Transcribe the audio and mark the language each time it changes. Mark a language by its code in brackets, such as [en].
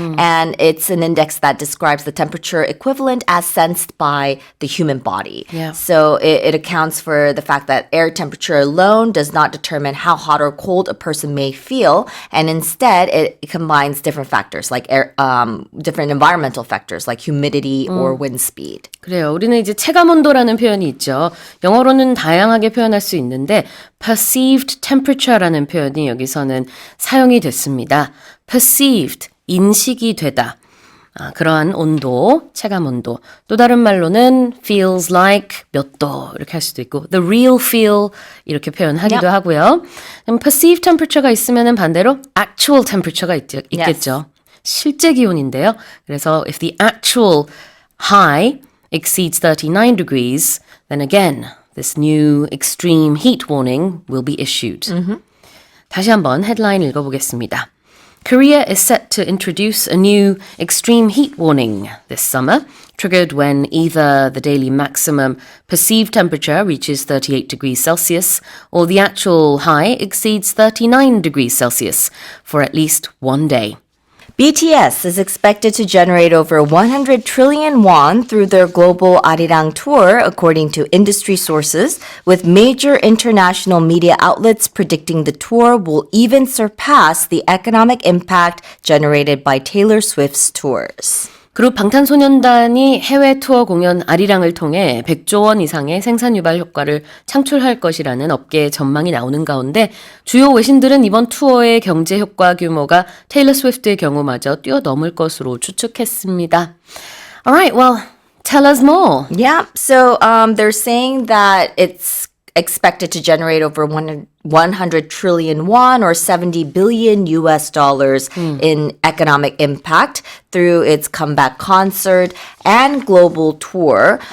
[en] And it's an index that describes the temperature equivalent as sensed by the human body. So it accounts for the fact that air temperature alone does not determine how hot or cold a person may feel. And instead, it combines different factors like different environmental factors like humidity or wind speed. [ko] 그래요. 우리는 이제 체감온도라는 표현이 있죠. 영어로는 다양하게 표현할 수 있는데 perceived temperature라는 표현이 여기서는 사용이 됐습니다. perceived, 인식이 되다. 그러한 온도, 체감 온도. 또 다른 말로는 feels like 몇 도 이렇게 할 수도 있고 the real feel 이렇게 표현하기도 하고요. perceived temperature가 있으면은 반대로 actual temperature가 있겠죠. 실제 기온인데요. 그래서 [en] if the actual high exceeds 39 degrees, then again this new extreme heat warning will be issued. [ko] 다시 한번 헤드라인 읽어보겠습니다. [en] Korea is set to introduce a new extreme heat warning this summer, triggered when either the daily maximum perceived temperature reaches 38 degrees Celsius or the actual high exceeds 39 degrees Celsius for at least one day. BTS is expected to generate over 100 trillion won through their global Arirang tour, according to industry sources, with major international media outlets predicting the tour will even surpass the economic impact generated by Taylor Swift's tours. [ko] 그룹 방탄소년단이 해외 투어 공연 아리랑을 통해 100조 원 이상의 생산 유발 효과를 창출할 것이라는 업계의 전망이 나오는 가운데 주요 외신들은 이번 투어의 경제 효과 규모가 테일러 스위프트의 경우마저 뛰어넘을 것으로 추측했습니다. [en] Alright, well, tell us more. Yeah, so they're saying that it's expected to generate over 100 trillion won or 70 billion US dollars in economic impact through its comeback concert and global tour.